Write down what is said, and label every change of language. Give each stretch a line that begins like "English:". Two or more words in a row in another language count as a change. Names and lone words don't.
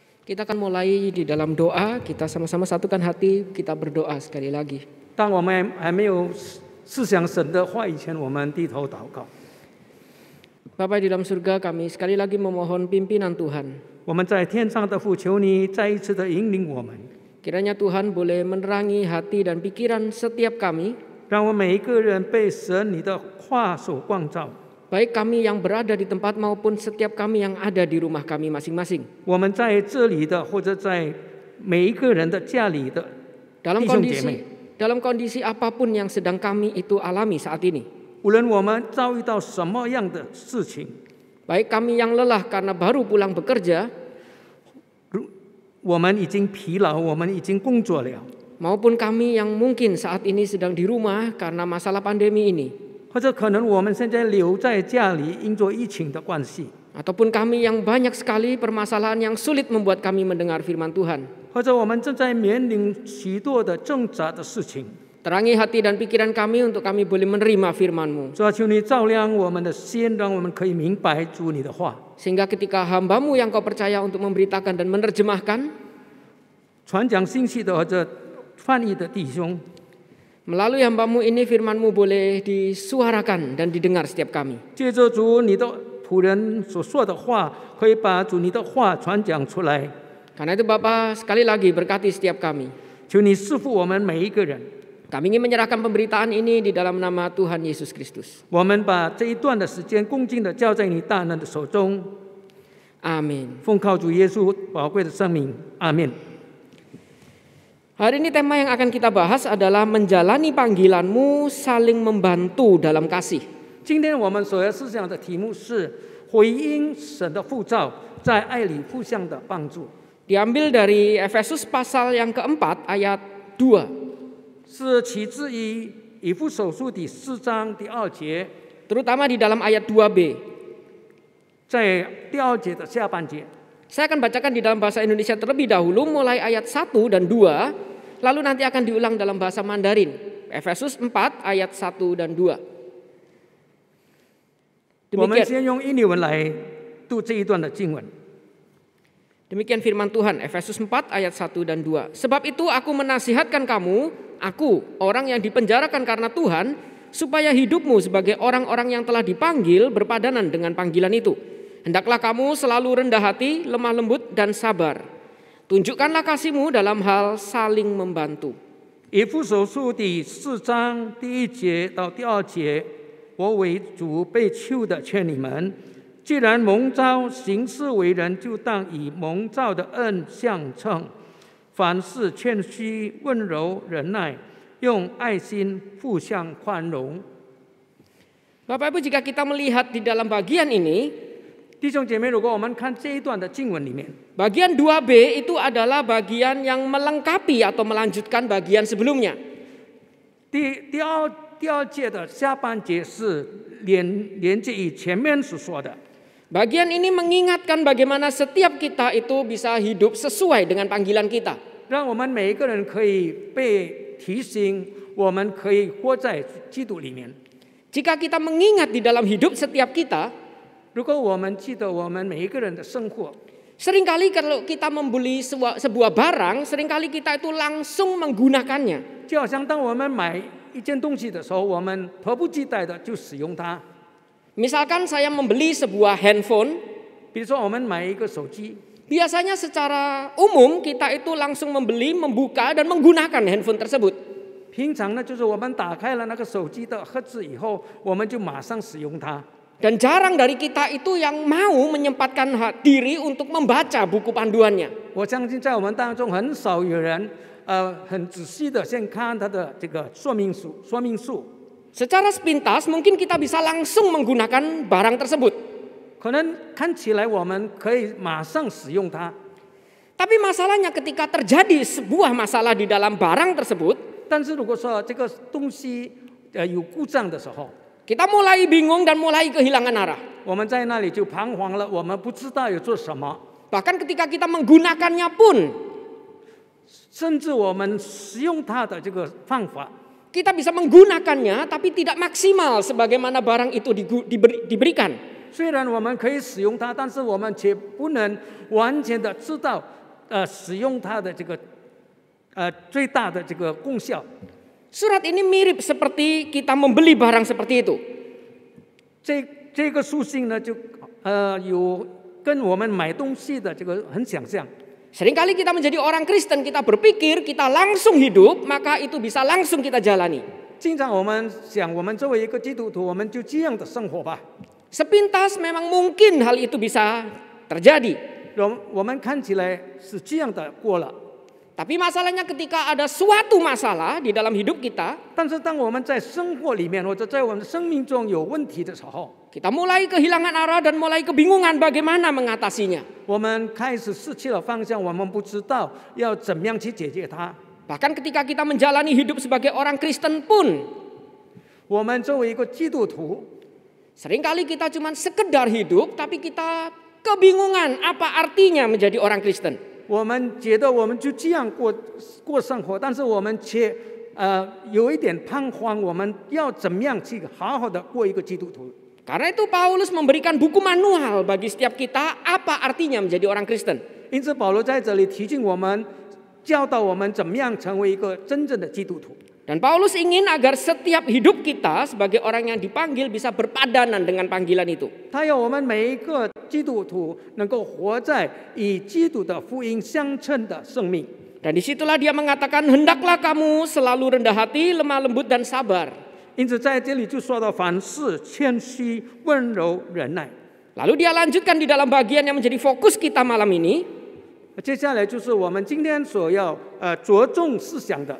Indonesian: Kita akan mulai di dalam doa, kita sama-sama satukan hati, kita berdoa sekali lagi.
Chinese: 当我们还没有思想神的话以前，我们低头祷告。
Indonesian: Bapa di dalam surga, kami sekali lagi memohon pimpinan Tuhan.
Chinese: 我们在天上的父，求你再一次的引领我们，
Indonesian: Kiranya Tuhan boleh menerangi hati dan pikiran setiap kami,
Chinese: 让我们每一个人被神你的话所光照。
Indonesian: baik kami yang berada di tempat maupun setiap kami yang ada di rumah kami masing-masing.
Chinese: 我们在这里的，或者在每一个人的家里的
Indonesian: Dalam
Chinese: 弟兄姐妹，
Indonesian: kondisi apapun yang sedang kami itu alami saat ini.
Chinese: 无论我们遭遇到什么样的事情，
Indonesian: Baik kami yang lelah karena baru pulang bekerja,
Chinese: 我们已经疲劳，我们已经工作了，
Indonesian: maupun kami yang mungkin saat ini sedang di rumah karena masalah pandemi ini.
Chinese: 或者可能我们现在留在家里，因着疫情的关系，
Indonesian: Ataupun kami yang banyak sekali permasalahan yang sulit membuat kami mendengar firman Tuhan.
Chinese: 或者我们正在面临许多的挣扎的事情。
Indonesian: Terangi hati dan pikiran kami untuk kami boleh menerima firman-Mu.
Chinese: 主啊，求你照亮我们的心，让我们可以明白主你的话，
Indonesian: Sehingga ketika hamba-Mu yang Kau percaya untuk memberitakan dan menerjemahkan,
Chinese: 传讲信息的或者翻译的弟兄，
Indonesian: melalui hamba-Mu ini firman-Mu boleh disuarakan dan didengar setiap kami.
Chinese: 借着主你的仆人所说的话，可以把主你的话传讲出来。
Indonesian: Karena itu Bapa, sekali lagi berkati setiap kami.
Chinese: 求你赐福我们每一个人。
Indonesian: Kami ingin menyerahkan pemberitaan ini di dalam nama Tuhan Yesus Kristus.
Chinese: 我们把这一段的时间恭敬的交在你大能的手中，
Indonesian: Amin.
Chinese: 奉靠主耶稣宝贵的生命，阿门。
Indonesian: Hari ini tema yang akan kita bahas adalah menjalani panggilan-Mu saling membantu dalam kasih.
Chinese: 今天我们所要思想的题目是回应神的呼召，在爱里互相的帮助，
Indonesian: Diambil dari Efesus pasal yang keempat ayat 2.
Chinese: 是起自于以弗所书第4章第2节，
Indonesian: Terutama di dalam ayat 2b.
Chinese: 在第2节的下半节。
Indonesian: Saya akan bacakan di dalam bahasa Indonesia terlebih dahulu mulai ayat 1 dan 2. Lalu nanti akan diulang dalam bahasa Mandarin. Efesus 4 ayat 1 dan 2.
Chinese: 我们
Indonesian: Demikian,
Chinese: 先用印尼文来读这一段的经文。
Indonesian: demikian firman Tuhan, Efesus 4 ayat 1 dan 2. Sebab itu aku menasihatkan kamu, aku orang yang dipenjarakan karena Tuhan, supaya hidupmu sebagai orang-orang yang telah dipanggil berpadanan dengan panggilan itu. Hendaklah kamu selalu rendah hati, lemah lembut dan sabar. Tunjukkanlah kasihmu dalam hal saling membantu.
Chinese: 以弗所书第4章第1节到第2节，我为主被囚的劝你们，既然蒙召行事为人，就当以蒙召的恩相称。凡事谦虚、温柔、忍耐，用爱心互相宽容。
Indonesian: Bapak Ibu, jika kita melihat di dalam bagian ini,
Chinese: 弟兄姐妹，如果我们看这一段的经文里面，
Indonesian: bagian 2b itu adalah bagian yang melengkapi atau melanjutkan bagian sebelumnya.
Chinese: 第二节的下半节是连接于前面所说的。
Indonesian: Bagian ini mengingatkan bagaimana setiap kita itu bisa hidup sesuai dengan panggilan kita.
Chinese: 让我们每一个人可以被提醒，我们可以活在基督里面。
Indonesian: Jika kita mengingat di dalam hidup setiap kita,
Chinese: 如果我们记得我们每一个人的生活，
Indonesian: seringkali kalau kita membeli sebuah barang, seringkali kita itu langsung menggunakannya.
Chinese: 就好像当我们买一件东西的时候，我们迫不及待的就使用它。
Indonesian: Misalkan saya membeli sebuah handphone,
Chinese: 比如说，我们买一个手机，
Indonesian: biasanya secara umum kita itu langsung membeli, membuka dan menggunakan handphone tersebut.
Chinese: 平常呢，就是我们打开了那个手机的盒子以后，我们就马上使用它。
Indonesian: Dan jarang dari kita itu yang mau menyempatkan diri untuk membaca buku panduannya.
Chinese: 我相信在我们当中很少有人，很仔细的先看它的这个说明书。
Indonesian: Secara sepintas mungkin kita bisa langsung menggunakan barang tersebut.
Chinese: 可能看起来我们可以马上使用它，
Indonesian: Tapi masalahnya ketika terjadi sebuah masalah di dalam barang tersebut,
Chinese: 但是如果说这个东西有故障的时候，
Indonesian: kita mulai bingung dan mulai kehilangan arah.
Chinese: 我们在那里就彷徨了，我们不知道要做什么。
Indonesian: Bahkan ketika kita menggunakannya pun,
Chinese: 甚至我们使用它的这个方法，
Indonesian: kita bisa menggunakannya tapi tidak maksimal sebagaimana barang itu diberikan.
Chinese: 虽然我们可以使用它，但是我们却不能完全的知道使用它的这个最大的这个功效。
Indonesian: Surat ini mirip seperti kita membeli barang seperti itu.
Chinese: 这个书信呢，就有跟我们买东西的这个很想象。
Indonesian: Seringkali kita menjadi orang Kristen, kita berpikir kita langsung hidup, maka itu bisa langsung kita jalani.
Chinese: 经常我们想，我们作为一个基督徒，我们就这样的生活吧。
Indonesian: Sepintas memang mungkin hal itu bisa terjadi.
Chinese: 我们看起来是这样的过了。
Indonesian: Tapi masalahnya ketika ada suatu masalah di dalam hidup kita,
Chinese: 但是当我们在生活里面或者在我们的生命中有问题的时候，
Indonesian: kita mulai kehilangan arah dan mulai kebingungan bagaimana mengatasinya.
Chinese: 我们开始失去了方向，我们不知道要怎么样去解决它。
Indonesian: Bahkan ketika kita menjalani hidup sebagai orang Kristen pun,
Chinese: 我们作为一个基督徒，
Indonesian: seringkali kita cuma sekedar hidup, tapi kita kebingungan apa artinya menjadi orang Kristen.
Chinese: 我们觉得我们就这样过生活，但是我们却有一点彷徨，我们要怎么样去好好的过一个基督徒？
Indonesian: Karena itu Paulus memberikan buku manual bagi setiap kita apa artinya menjadi orang Kristen.
Chinese: 因此保罗在这里提醒我们，教导我们怎么样成为一个真正的基督徒。
Indonesian: Dan Paulus ingin agar setiap hidup kita sebagai orang yang dipanggil bisa berpadanan dengan panggilan itu.
Chinese: 他要我们每一个基督徒能够活在与基督的福音相称的生命。
Indonesian: Dan disitulah dia mengatakan, hendaklah kamu selalu rendah hati, lemah lembut dan sabar.
Chinese: 因此在这里就说到凡事谦虚、温柔、忍耐。
Indonesian: Lalu dia lanjutkan di dalam bagian yang menjadi fokus kita malam ini,
Chinese: 接下来就是我们今天所要着重思想的。